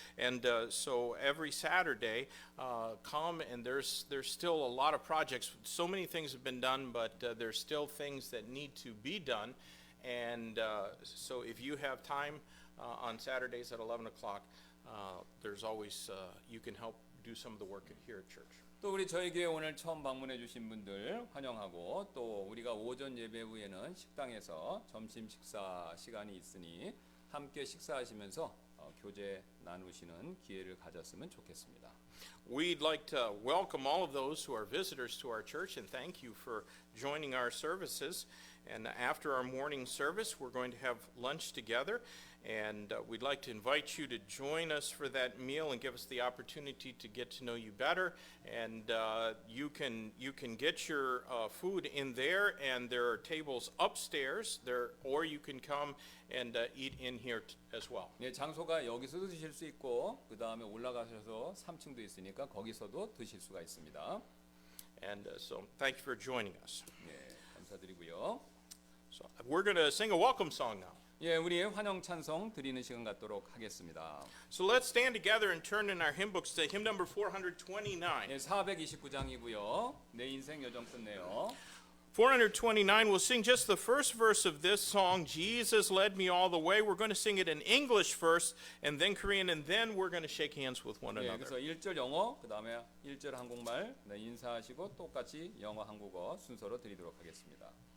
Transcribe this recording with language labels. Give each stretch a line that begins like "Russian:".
English: And so every Saturday, come, and there's still a lot of projects. So many things have been done, but there's still things that need to be done. And so if you have time on Saturdays at 11 o'clock, there's always, you can help do some of the work here at church.
Korean: 또 우리 저희 교회 오늘 처음 방문해 주신 분들 환영하고, 또 우리가 오전 예배 후에는 식당에서 점심 식사 시간이 있으니 함께 식사하시면서 교제 나누시는 기회를 가졌으면 좋겠습니다.
English: We'd like to welcome all of those who are visitors to our church and thank you for joining our services. And after our morning service, we're going to have lunch together. And we'd like to invite you to join us for that meal and give us the opportunity to get to know you better. And you can get your food in there, and there are tables upstairs there, or you can come and eat in here as well.
Korean: 예, 장소가 여기서도 드실 수 있고, 그 다음에 올라가셔서 3층도 있으니까 거기서도 드실 수가 있습니다.
English: And so thank you for joining us.
Korean: 예, 감사드리고요.
English: So we're going to sing a welcome song now.
Korean: 예, 우리의 환영 찬송 드리는 시간 갖도록 하겠습니다.
English: So let's stand together and turn in our hymn books to hymn number 429.
Korean: 예, 429장이고요. 내 인생 여정 끝내요.
English: 429, we'll sing just the first verse of this song, Jesus Led Me All the Way. We're going to sing it in English first, and then Korean, and then we're going to shake hands with one 예, another.
Korean: 그래서 1절 영어, 그 다음에 1절 한국말 네, 인사하시고 똑같이 영어, 한국어 순서로 드리도록 하겠습니다.